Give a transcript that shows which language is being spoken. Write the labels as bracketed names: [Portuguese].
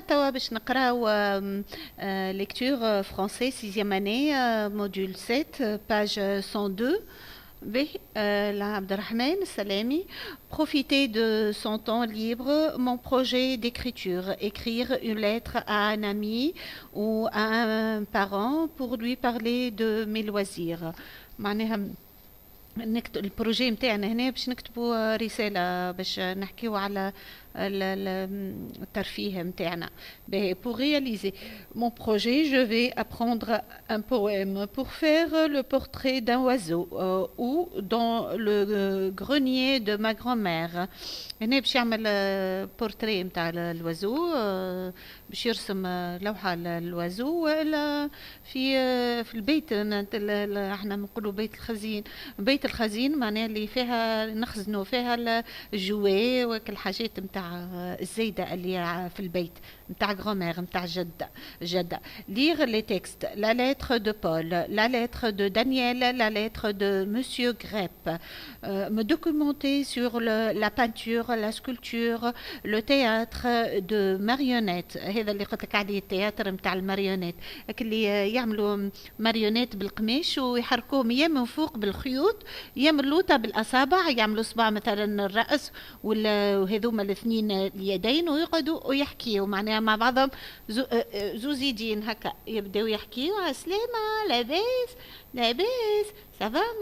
[Arabic] توا باش نقراو ليكتور فرونسي [French] 6e année module 7 page 102. [Arabic] به عبد الرحمن السلامي. [French] Profiter de son temps libre, mon projet d'écriture, écrire une lettre à un ami ou à un parent pour lui parler de mes loisirs. [Arabic] معناها نكتب البروجي نتاعنا هنا باش نكتبوا رسالة باش نحكيو على الترفيه نتاعنا. [French] Pour réaliser mon projet, je vais apprendre un poème pour faire le portrait d'un oiseau ou dans le grenier de ma grand-mère. [Arabic] هنا باش يعمل بورتري نتاع الوازو، باش يرسم لوحة للوازو ولا في البيت. احنا نقولوا بيت الخزين. بيت الخزين معناها اللي فيها نخزنوا فيها الجوي وكل حاجات نتاع الزايدة اللي في البيت نتاع غرامير نتاع جدة. [French] Lire les textes, la lettre de Paul, la lettre de Daniel, la lettre de Monsieur Grepp. Me documenter sur la peinture, la sculpture, le théâtre de marionnettes. [Arabic] هذا اللي قلت لك عليه التياتر نتاع الماريونيت، اللي يعملوا ماريونيت بالقماش ويحركوهم يا من فوق بالخيوط يا من لوطة بالأصابع، يعملوا صباع مثلا الرأس وهذوما الاثنين اليدين ويقعدوا ويحكيوا معناها مع بعضهم زوزيدين هكا يبداو يحكيوا عسلامة لاباس لاباس سافا.